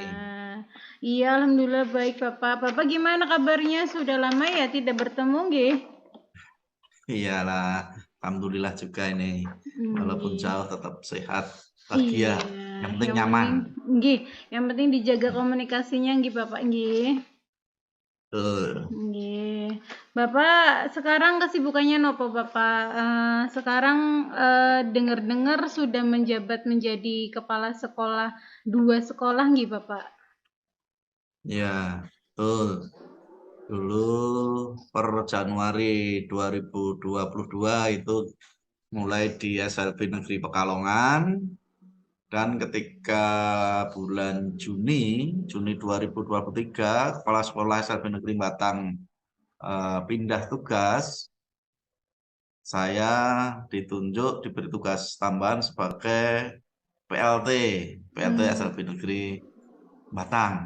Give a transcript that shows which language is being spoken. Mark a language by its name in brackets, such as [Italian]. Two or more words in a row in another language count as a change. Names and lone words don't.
[Indonesian] Iya, alhamdulillah baik, Bapak. Bapak gimana kabarnya? Sudah lama ya tidak bertemu, nggih? Iyalah, alhamdulillah juga ini. Walaupun jauh tetap sehat, bahagia. Yang penting nyaman. Nggih, yang penting dijaga komunikasinya, nggih, Bapak, nggih. Nggih. Bapak sekarang kesibukannya nopo, Bapak? Sekarang dengar-dengar sudah menjabat menjadi kepala sekolah 2 sekolah nggih, Bapak? Ya, betul. Dulu per Januari 2022 itu mulai di SLB Negeri Pekalongan, dan ketika bulan Juni 2023 kepala sekolah SLB Negeri Batang pindah tugas, saya diberi tugas tambahan sebagai PLT SLB Negeri Batang.